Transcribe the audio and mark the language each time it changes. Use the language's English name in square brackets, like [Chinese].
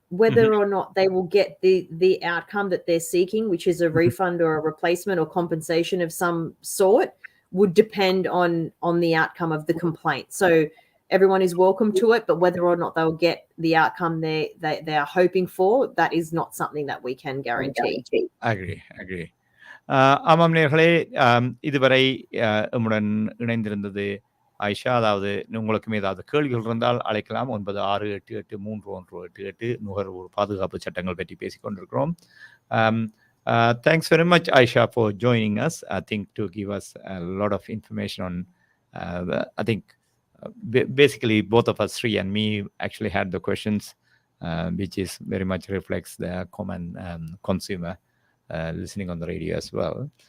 [English] Whether or not they will get the outcome that they're seeking, which is a refund or a replacement or compensation of some sort, would depend on the outcome of the complaint. So everyone is welcome to it, but whether or not they'll get the outcome they are hoping for, that is not something that we can guarantee. Agree. [Tamil] ஆமாம் நேர்களே, இதுவரை நம்முடன் இணைந்திருந்தது ஆயிஷா. அதாவது உங்களுக்கும் ஏதாவது கேள்விகள் இருந்தால் அழைக்கலாம். 96883188. நுகர்வோர் பாதுகாப்பு சட்டங்கள் பற்றி பேசிக் கொண்டிருக்கிறோம். [English] Thanks very much, Aisha, for joining us. I think to give us a lot of information on, I think basically both of us, Sri and me, actually had the questions, which is very much reflects the common consumer listening on the radio as well.